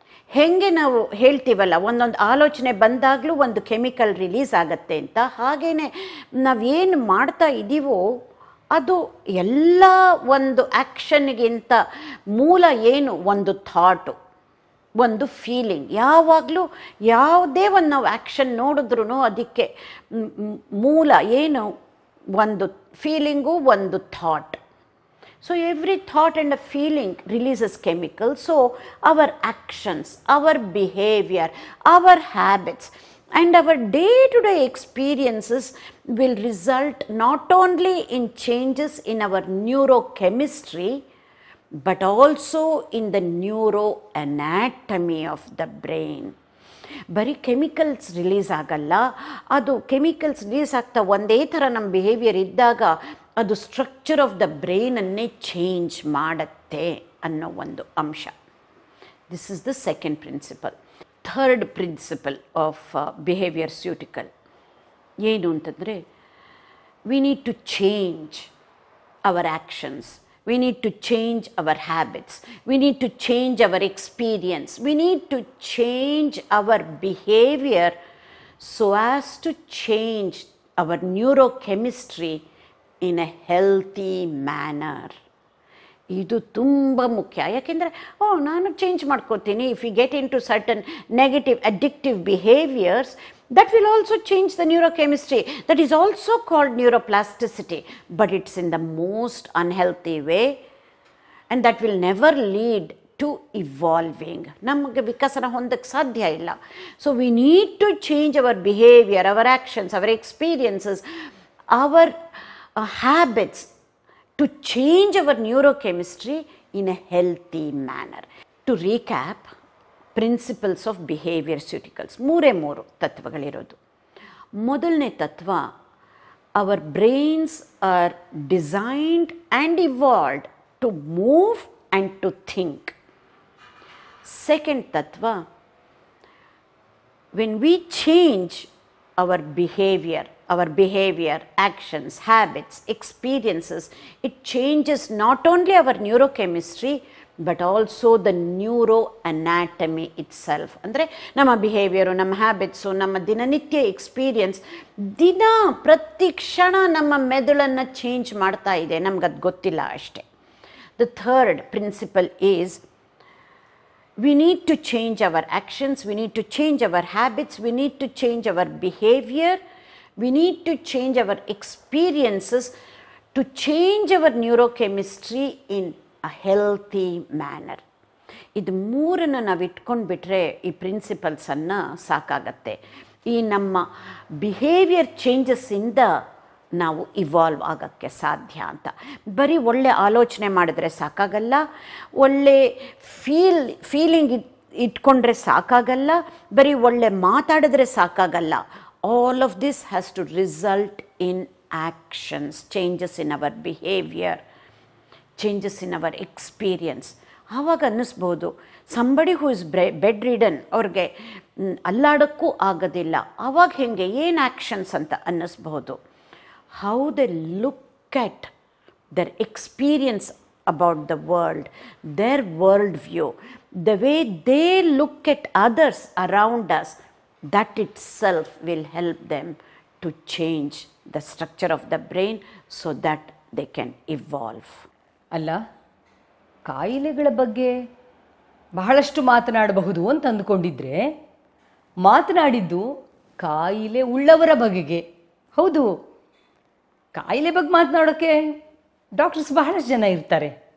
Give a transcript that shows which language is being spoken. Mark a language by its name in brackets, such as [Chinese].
[Kannada] ಹೇಗೆ ನಾವು ಹೇಳ್ತೀವಲ್ಲ, ಒಂದೊಂದು ಆಲೋಚನೆ ಬಂದಾಗಲೂ ಒಂದು ಕೆಮಿಕಲ್ ರಿಲೀಸ್ ಆಗುತ್ತೆ ಅಂತ, ಹಾಗೆಯೇ ನಾವೇನು ಮಾಡ್ತಾ ಇದ್ದೀವೋ ಅದು ಎಲ್ಲ ಒಂದು ಆ್ಯಕ್ಷನ್ಗಿಂತ ಮೂಲ ಏನು? ಒಂದು ಥಾಟು, ಒಂದು ಫೀಲಿಂಗ್. ಯಾವಾಗಲೂ ಯಾವುದೇ ಒಂದು ನಾವು ಆ್ಯಕ್ಷನ್ ನೋಡಿದ್ರೂ ಅದಕ್ಕೆ ಮೂಲ ಏನು? ಒಂದು ಫೀಲಿಂಗು, ಒಂದು thought. [English] So every thought and a feeling releases chemicals. So our actions, our behavior, our habits and our day-to-day experiences will result not only in changes in our neurochemistry but also in the neuroanatomy of the brain. [Kannada] ಬರೀ chemicals release ಆಗಲ್ಲ, ಅದು chemicals release ಆಗ್ತಾ ಒಂದೇ ಥರ ನಮ್ಮ behaviour ಇದ್ದಾಗ ಅದು [English] structure of the ಬ್ರೈನನ್ನೇ [Kannada] change ಮಾಡುತ್ತೆ ಅನ್ನೋ ಒಂದು ಅಂಶ. [English] This is the second principle. Third principle of behaviourceutical [Kannada] ಏನು ಅಂತಂದರೆ, [English] We need to change our actions, we need to change our habits, we need to change our experience, we need to change our behavior so as to change our neurochemistry in a healthy manner. [Kannada] ಇದು ತುಂಬ ಮುಖ್ಯ. ಯಾಕೆಂದರೆ ನಾನು change ಮಾಡ್ಕೋತೀನಿ, [English] If you get into certain negative addictive behaviours, that will also change the neurochemistry. That is also called neuroplasticity, but it's in the most unhealthy way and that will never lead to evolving. [Kannada] ನಮಗೆ ವಿಕಸನ ಹೊಂದಕ್ಕೆ ಸಾಧ್ಯ ಇಲ್ಲ. [English] So we need to change our behavior, our actions, our experiences, our habits to change our neurochemistry in a healthy manner. To recap, principles of behaviourceuticals [Kannada] ಮೂರು ತತ್ವಗಳಿರೋದು. ಮೊದಲನೇ ತತ್ವ, [English] Our brains are designed and evolved to move and to think. Second ತತ್ವ, when we change our behavior, actions, habits, experiences, it changes not only our neurochemistry but also the neuroanatomy itself. [Kannada] ಅಂದರೆ ನಮ್ಮ behaviour, ನಮ್ಮ habits, ನಮ್ಮ ದಿನನಿತ್ಯ experience ಪ್ರತಿ ಕ್ಷಣ ನಮ್ಮ ಮೆದುಳನ್ನು ಚೇಂಜ್ ಮಾಡ್ತಾ ಇದೆ, ನಮ್ಗದು ಗೊತ್ತಿಲ್ಲ ಅಷ್ಟೇ. [English] The third principle is, we need to change our actions, we need to change our habits, we need to change our behavior, we need to change our experiences to change our neurochemistry in a healthy manner. [Kannada] ಇದು ಮೂರನ್ನು ನಾವು ಇಟ್ಕೊಂಡ್ಬಿಟ್ರೆ ಈ ಪ್ರಿನ್ಸಿಪಲ್ಸನ್ನು ಸಾಕಾಗತ್ತೆ. ಈ ನಮ್ಮ behaviour ಚೇಂಜಸ್ಸಿಂದ ನಾವು evolve ಆಗೋಕ್ಕೆ ಸಾಧ್ಯ ಅಂತ. ಬರೀ ಒಳ್ಳೆ ಆಲೋಚನೆ ಮಾಡಿದ್ರೆ ಸಾಕಾಗಲ್ಲ, ಒಳ್ಳೆ ಫೀಲಿಂಗ್ ಇಟ್ಕೊಂಡ್ರೆ ಸಾಕಾಗಲ್ಲ, ಬರೀ ಒಳ್ಳೆ ಮಾತಾಡಿದ್ರೆ ಸಾಕಾಗಲ್ಲ. [English] All of this has to result in actions, changes in our behaviour, changes in our experience. [Kannada] ಆವಾಗ ಅನ್ನಿಸ್ಬೋದು, [English] somebody who is bedridden, [Kannada] ಅವ್ರಿಗೆ ಅಲ್ಲಾಡೋಕ್ಕೂ ಆಗೋದಿಲ್ಲ, ಆವಾಗ ಹೇಗೆ, ಏನು ಆ್ಯಕ್ಷನ್ಸ್ ಅಂತ ಅನ್ನಿಸ್ಬಹುದು. [English] How they look at their experience about the world, their worldview, the way they look at others around us, that itself will help them to change the structure of the brain so that they can evolve. [Kannada] ಅಲ್ಲ, ಕಾಯಿಲೆಗಳ ಬಗ್ಗೆ ಬಹಳಷ್ಟು ಮಾತನಾಡಬಹುದು ಅಂತ ಅಂದುಕೊಂಡಿದ್ರೆ, ಮಾತನಾಡಿದ್ದು ಕಾಯಿಲೆ ಉಳ್ಳವರ ಬಗೆಗೆ. ಹೌದು, ಕಾಯಿಲೆ ಬಗ್ಗೆ ಮಾತನಾಡೋಕ್ಕೆ ಡಾಕ್ಟರ್ಸ್ ಬಹಳಷ್ಟು ಜನ ಇರ್ತಾರೆ.